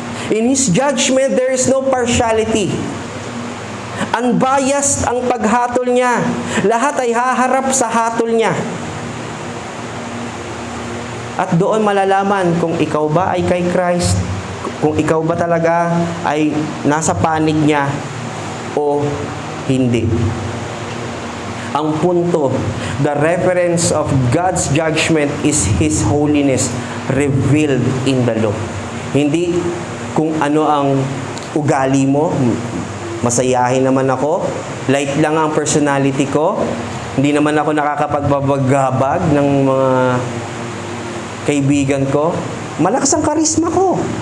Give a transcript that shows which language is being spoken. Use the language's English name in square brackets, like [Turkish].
[English] In His judgment, there is no partiality. [Filipino] Unbiased ang paghatol niya. Lahat ay haharap sa hatol niya. At doon malalaman kung ikaw ba ay kay Christ, kung ikaw ba talaga ay nasa panig niya o hindi. Ang punto, [English] the reference of God's judgment is His holiness revealed in the law. [Filipino] Hindi kung ano ang ugali mo, masayahin naman ako, light lang ang personality ko, hindi naman ako nakakapagbabagabag ng mga kaibigan ko, malakas ang karisma ko.